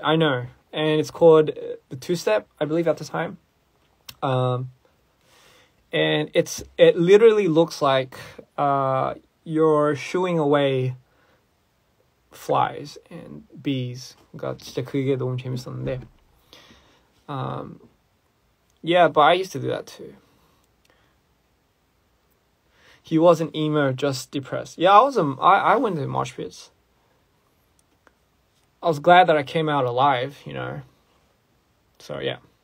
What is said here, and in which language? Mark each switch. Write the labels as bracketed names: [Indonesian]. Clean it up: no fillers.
[English] I know, and it's called the two-step, I believe, at the time. And it literally looks like you're shooing away flies and bees. [Korean] 그러니까 진짜 그게 너무 재밌었는데. [English] Yeah, but I used to do that too. He wasn't emo, just depressed. Yeah, I went to mosh pits. I was glad that I came out alive, you know. So yeah.